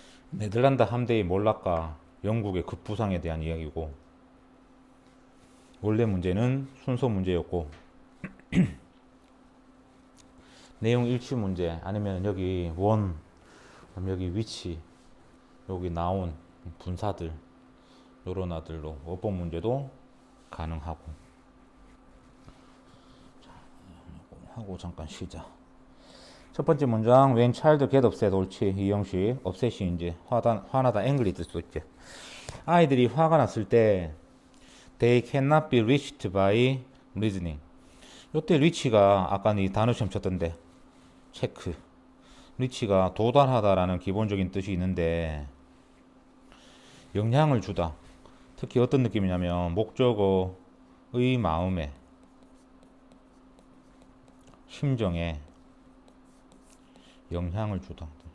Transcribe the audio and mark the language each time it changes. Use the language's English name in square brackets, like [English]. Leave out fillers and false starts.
[Korean] 네덜란드 함대의 몰락과 영국의 급부상에 대한 이야기고, 원래 문제는 순서 문제였고 내용 일치 문제, 아니면 여기 원, 여기 위치, 여기 나온 분사들, 요런 아들로 어법 문제도 가능하고. 자, 하고 잠깐 쉬자. 첫 번째 문장, [English] when child get upset, [Korean] 옳지. 이 형식, upset이 이제 화나다, angry 뜻 수도 있지. 아이들이 화가 났을 때 [English] they cannot be reached by reasoning. [Korean] 요때 reach가 아까 이 단어 시험 쳤던데, 체크. reach가 도달하다라는 기본적인 뜻이 있는데, 영향을 주다. 특히 어떤 느낌이냐면 목적어의 마음에, 심정에 영향을 주다.